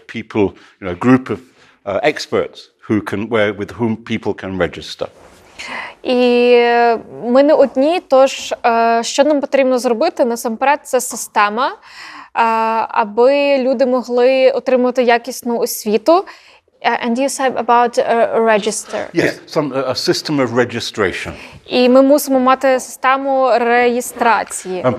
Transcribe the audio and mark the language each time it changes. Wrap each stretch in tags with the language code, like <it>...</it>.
<en>People, a group of experts with whom people can register.</en> <uk>І ми не одні, тож що нам потрібно зробити? Насамперед, це система, аби люди могли отримати якісну освіту.</uk> <en>And you said about a register. Yes, a system of registration.</en> <uk>І ми мусимо мати систему реєстрації.</uk>